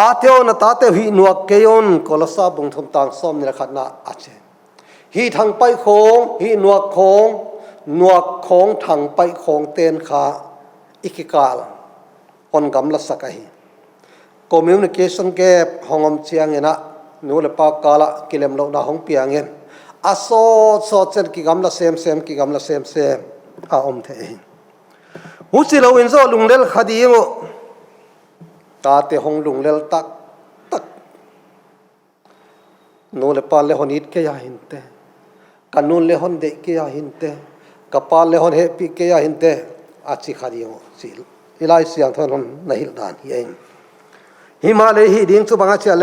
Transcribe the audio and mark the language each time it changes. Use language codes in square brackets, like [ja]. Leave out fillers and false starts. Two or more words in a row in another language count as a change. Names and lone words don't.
[tcz] teo na ta teo hi nuak ke on kolosa bung thum tang som ni khat na ache hi thang pai khong hi nuak khong thang pai khong ten kha ikikal on gam la sakai [en] communication gap [tcz] hongom chiang ena nu le pa kala kilem lo na hong piang en aso so chen ki gam la sem ki gam la sem a om the hu chi lo in zo lung lel khadi ngo ta te hong lung lel tak nu le pa le honit ke ya hinte kanun le hon de ke ya hinte kapal le hon he pi ke ya hinte a chi khadi ngo chi ilai siang thon hon na hil dan hi eng Himalay hi ding chu banga cha